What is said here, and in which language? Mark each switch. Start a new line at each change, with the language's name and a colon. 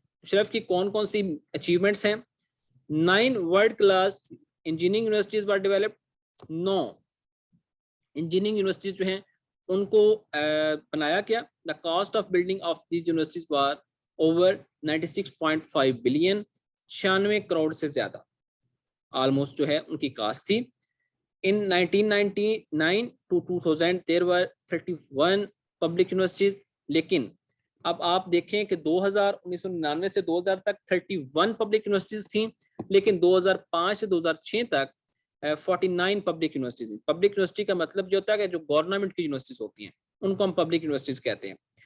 Urdu: مشرف کی کون کون سی اچیومنٹس ہیں؟
English: 9 world class engineering universities were developed.
Urdu: 9 engineering universities جو ہیں ان کو بنایا گیا.
English: The cost of building of these universities were over 96.5 billion.
Urdu: 96 crore سے زیادہ آلموسٹ جو ہے ان کی کاسٹ تھی.
English: In 1999 to 2000 there were 31 public universities.
Urdu: لیکن اب آپ دیکھیں کہ 1999 سے 2000 تک 31 پبلک یونیورسٹیز تھیں, لیکن 2005 سے 2006 تک 49 پبلک یونیورسٹیز. پبلک یونیورسٹی کا مطلب یہ ہوتا ہے کہ جو گورنمنٹ کی یونیورسٹیز ہوتی ہیں ان کو ہم پبلک یونیورسٹیز کہتے ہیں.